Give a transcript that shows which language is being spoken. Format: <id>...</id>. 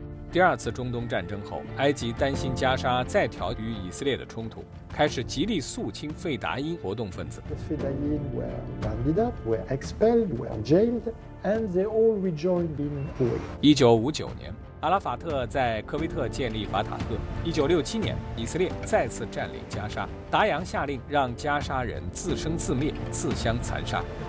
<zh>第二次中东战争后，埃及担心加沙再挑与以色列的冲突，开始极力肃清费达因活动分子。</zh> <en>The Fedayeen were rounded up, were expelled, were jailed, and they all rejoined in Kuwait.</en> <zh>1959年，阿拉法特在科威特建立法塔赫。 1967年，以色列再次占领加沙，达扬下令让加沙人自生自灭，自相残杀。</zh>